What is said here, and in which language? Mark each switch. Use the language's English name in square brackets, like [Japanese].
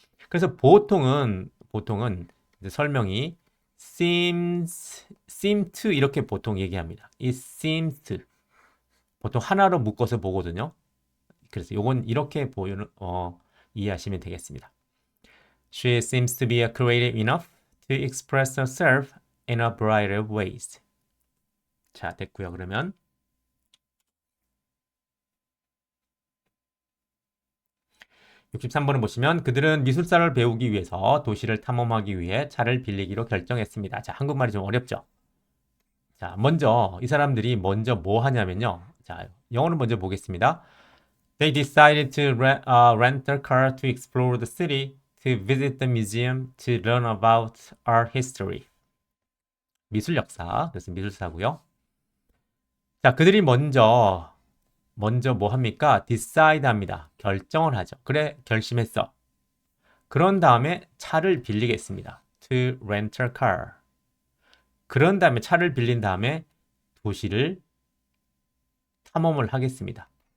[Korean] 그래서 보통은 이제 설명이 seem to 이렇게 보통 얘기합니다. [English] It seems to [Korean] 보통 하나로 묶어서 보거든요. 그래서 요건 이렇게 이해하시면 되겠습니다. [English] She seems to be creative enough to express herself in a variety of ways. [Korean] 자, 됐고요. 그러면 63번을 보시면 그들은 미술사를 배우기 위해서 도시를 탐험하기 위해 차를 빌리기로 결정했습니다. 자, 한국말이 좀 어렵죠? 자, 먼저 이 사람들이 먼저 뭐 하냐면요. 자, 영어를 먼저 보겠습니다. [English] They decided to rent a car to explore the city, to visit the museum, to learn about art history. [Korean] 미술 역사. 그래서 미술사고요. 자, 그들이 먼저 뭐 합니까? decide 합니다. 결정을 하죠. 그래, 결심했어. 그런 다음에 차를 빌리겠습니다. [English] to rent a car. [Korean] 그런 다음에 차를 빌린 다음에 도시를 탐험을 하겠습니다.